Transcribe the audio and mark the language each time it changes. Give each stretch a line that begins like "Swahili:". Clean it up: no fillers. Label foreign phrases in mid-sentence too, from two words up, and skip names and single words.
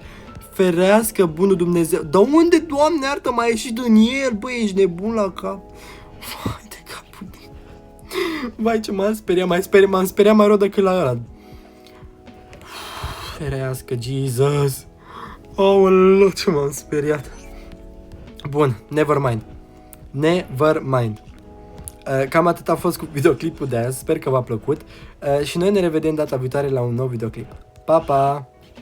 Romanian: Ferească bunul Dumnezeu. Dar unde, Doamne, iartă, m-a ieșit din el, băi, ești nebun la cap. Vai de capul meu. Vai ce m-am speriat, m-am speriat mai rău decât la ăla. Ferească, Jesus. Aoleu, ce m-am speriat. Bun,
English: never mind. Never mind.
Romanian: Cam atât a fost cu videoclipul de azi, sper că v-a plăcut și noi ne revedem data viitoare la un nou videoclip. Pa, pa!